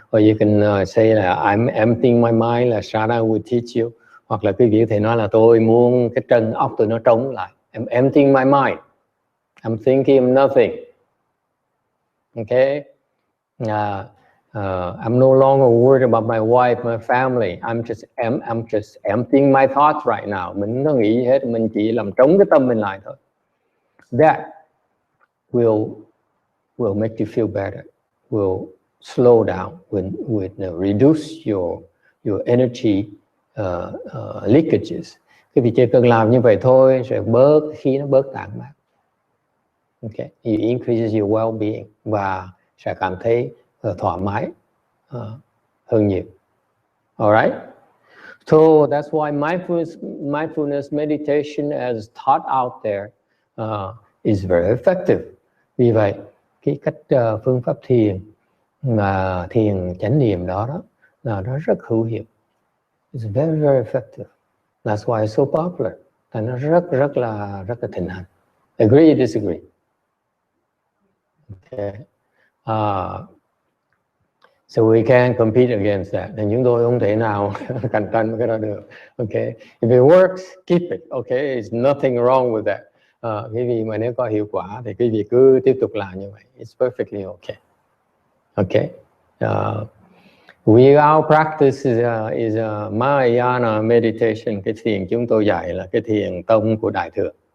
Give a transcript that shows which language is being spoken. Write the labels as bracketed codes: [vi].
[en] Or you can say là I'm emptying my mind, là Shara will teach you. [vi] Hoặc là quý vị có thể nói là tôi muốn cái chân óc tôi nó trống lại. [en] I'm emptying my mind. I'm thinking of nothing. Okay? I'm no longer worried about my wife, my family. I'm just emptying my thoughts right now. [vi] Mình không nghĩ gì hết, mình chỉ làm trống cái tâm mình lại thôi. [en] That will make you feel better. Will slow down, will reduce your energy leakages. [vi] Cái vị chỉ cần làm như vậy thôi, sẽ bớt khí nó bớt tản mát. [en] Okay, it increases your well-being [vi] và sẽ cảm thấy thoải mái hơn nhiều. [en] Alright, so that's why mindfulness meditation as taught out there is very effective. [vi] Vì vậy cái cách phương pháp thiền mà thiền chánh niệm đó là nó rất hữu hiệu. [en] It's very effective. That's why it's so popular. [vi] Và nó rất là thịnh hành. [en] Agree or disagree? Okay. So we can compete against that. [vi] Nên chúng tôi không thể nào cạnh tranh với cái đó được. [en] Okay. If it works, keep it. Okay. There's nothing wrong with that. [vi] Cái gì mà nếu có hiệu quả thì quý vị cứ tiếp tục làm như vậy. [en] It's perfectly okay. Okay. Our practice is a Mahayana meditation. [vi] Cái thiền chúng tôi dạy là cái thiền tông của Đại Thừa.